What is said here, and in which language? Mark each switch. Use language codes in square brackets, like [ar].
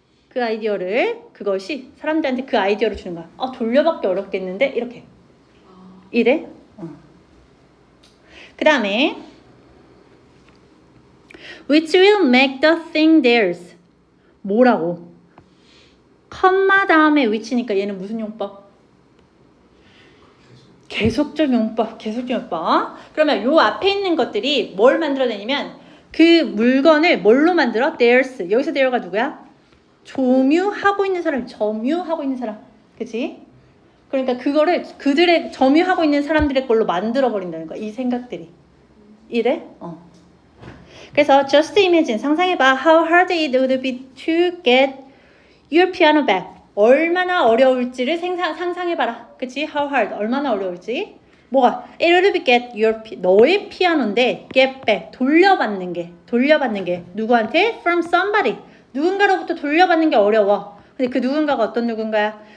[ko] 그 아이디어를 그것이 사람들한테 그 아이디어를 주는 거야. 돌려받기 어렵겠는데 이렇게. 이래? [en] 그 다음에 which will make the thing theirs. [ko] 뭐라고? 컴마 다음에 which니까 얘는 무슨 용법? 계속적 용법. 그러면 요 앞에 있는 것들이 뭘 만들어내냐면 그 물건을 뭘로 만들어? [en] theirs. [ko] 여기서 theirs가 누구야? 점유하고 있는 사람. 그치? 그러니까 그거를 그들의 점유하고 있는 사람들의 걸로 만들어버린다는 거야. 이 생각들이. 이래? 그래서 [en] just imagine, [ko] 상상해봐. [en] How hard it would be to get your piano back. [ko] 얼마나 어려울지를 상상해봐라. 그치? [en] How hard. [ko] 얼마나 어려울지. 뭐가? [en] It would be get your [ko] 너의 피아노인데 [en] get back. [ko] 돌려받는 게. 누구한테? [en] From somebody. [ko] 누군가로부터 돌려받는 게 어려워. 근데 그 누군가가 어떤 누군가야?